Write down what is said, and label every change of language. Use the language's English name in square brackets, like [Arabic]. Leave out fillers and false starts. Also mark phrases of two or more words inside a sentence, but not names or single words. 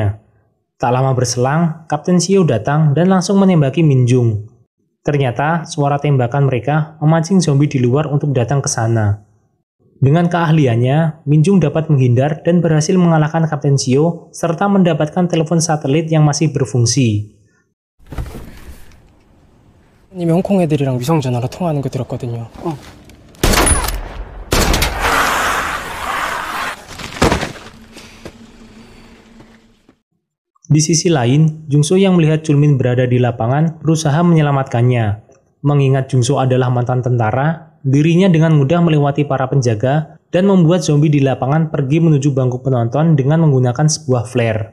[Indonesian] Tak lama berselang, Kapten Seo datang dan langsung menembaki Min-jung. Ternyata, suara tembakan mereka memancing zombie di luar untuk datang ke sana. Dengan keahliannya, Min-jung dapat menghindar dan berhasil mengalahkan Kapten Seo serta mendapatkan telepon satelit yang masih berfungsi. [Korean] 님 홍콩 애들이랑 위성 전화로 통화하는 거 들었거든요. [Indonesian] Di sisi lain, Jung-so yang melihat Chulmin berada di lapangan berusaha menyelamatkannya. Mengingat Jung-so adalah mantan tentara, dirinya dengan mudah melewati para penjaga dan membuat zombie di lapangan pergi menuju bangku penonton dengan menggunakan sebuah flare.